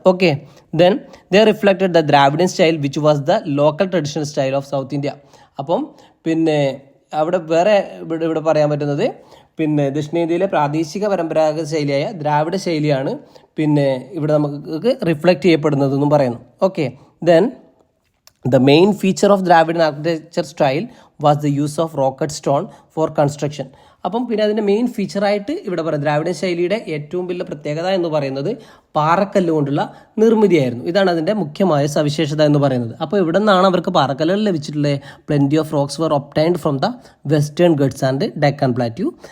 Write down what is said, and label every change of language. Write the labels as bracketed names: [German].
[English] Okay, then they reflected the Dravidian style which was the local traditional style of South India. [Malayalam] അപ്പം അവിടെ വേറെ ഇവിടെ പറയാൻ പറ്റുന്നത് ദക്ഷിണേന്ത്യയിലെ പ്രാദേശിക പരമ്പരാഗത ശൈലിയായ ദ്രാവിഡ ശൈലിയാണ് ഇവിടെ നമുക്ക് റിഫ്ലക്റ്റ് ചെയ്യപ്പെടുന്നതെന്നും പറയുന്നു. [English] Okay, then the main feature of Dravidian architecture style was the use of rocket stone for construction. [Malayalam] അപ്പം അതിൻ്റെ മെയിൻ ഫീച്ചറായിട്ട് ഇവിടെ പറയാം, ദ്രാവിഡൻ ശൈലിയുടെ ഏറ്റവും വലിയ പ്രത്യേകത എന്ന് പറയുന്നത് പാറക്കല്ല് കൊണ്ടുള്ള നിർമ്മിതിയായിരുന്നു. ഇതാണ് അതിൻ്റെ മുഖ്യമായ സവിശേഷത എന്ന് പറയുന്നത്. അപ്പോൾ ഇവിടെ നിന്നാണ് അവർക്ക് പാറക്കല്ലുകൾ ലഭിച്ചിട്ടുള്ളത്. [English] Plenty of rocks were obtained from the Western Ghats and Deccan plateau.